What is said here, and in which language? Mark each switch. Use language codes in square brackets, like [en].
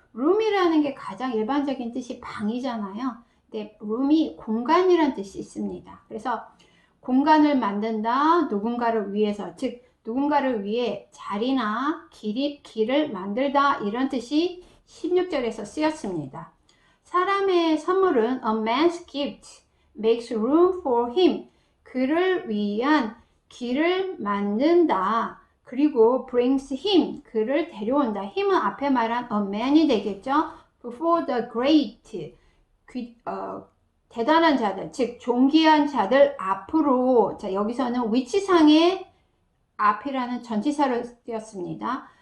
[ko] room이라는 게 가장 일반적인 뜻이 방이잖아요. 근데 room이 공간이라는 뜻이 있습니다. 그래서 공간을 만든다, 누군가를 위해서, 즉 누군가를 위해 자리나 길을 만들다, 이런 뜻이 16절에서 쓰였습니다. 사람의 선물은 [en] a man's gift makes room for him, [ko] 그를 위한 길을 만든다. 그리고 brings him, 그를 데려온다. him은 앞에 말한 a man이 되겠죠. before the great, 대단한 자들, 즉 존귀한 자들 앞으로. 자, 여기서는 위치상의 앞이라는 전치사를 쓰였습니다.